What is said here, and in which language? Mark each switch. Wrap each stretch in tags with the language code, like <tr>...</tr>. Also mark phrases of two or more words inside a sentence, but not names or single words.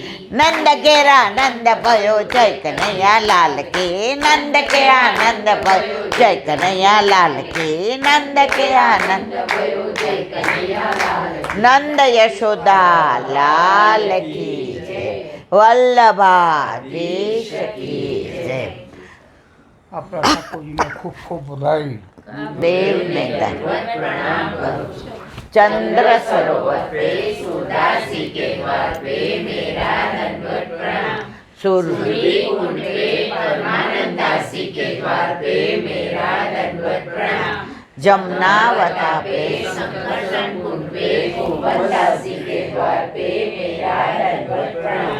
<hi>नंद केरा नंद भयो जय कन्हैया लाल की. नंद के आनंद भयो जय कन्हैया लाल की. नंद के आनंद भयो जय कन्हैया लाल की. नंद यशोदा लाल की जय. वल्लभाधीश की जय.</hi> <gu>આપણા ઠાકોરજીને ખૂબ ખૂબ વધાઈ. દેવને પ્રણામ કરું છું.</gu> <hi>चंद्र सरोवर पे सुदासी के द्वार पे मेरा दंडवत प्रणाम. सुरभि कुंड पे परमानंदासी के द्वार पे मेरा दंडवत प्रणाम. जमुनावता पे संकर्षण कुंड पे गोवर्धनदासी के द्वार पे मेरा दंडवत प्रणाम.</hi>